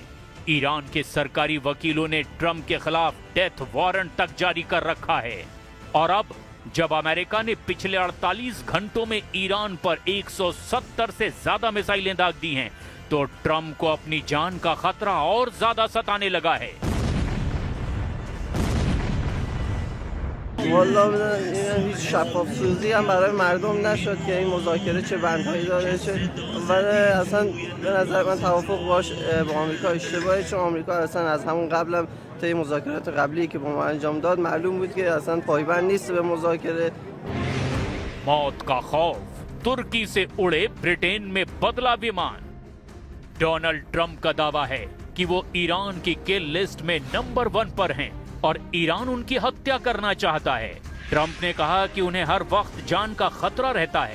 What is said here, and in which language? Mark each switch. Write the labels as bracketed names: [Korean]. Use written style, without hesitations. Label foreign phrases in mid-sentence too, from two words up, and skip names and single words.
[Hindi] ईरान के सरकारी वकीलों ने ट्रंप के खिलाफ [English] death warrant [Hindi] तक जारी कर रखा है। और अब जब अमेरिका ने पिछले 48 घंटों में ईरान पर 170 से ज्यादा मिसाइलें दाग दी हैं, तो ट्रंप को अपनी जान का खतरा और ज्यादा सताने लगा है। [Persian] والا هیچ شفاف سازی هم برای مردم نشد که این مذاکره چه بندهایی داره چه ولی اصلا به نظر من توافق باش با آمریکا اشتباهه، چون آمریکا اصلا از همون قبلم طی مذاکرات قبلی که با ما انجام داد معلوم بود که اصلا پایبند نیست به مذاکره. [Hindi] मौत का खौफ, तुर्की से उड़े ब्रिटेन में बदला विमान। डोनाल्ड ट्रंप का दावा है कि वो ईरान की [English] kill list [Hindi] में नंबर 1 पर हैं और ईरान उनकी हत्या करना चाहता है। ट्रंप ने कहा कि उन्हें हर वक्त जान का खतरा रहता है।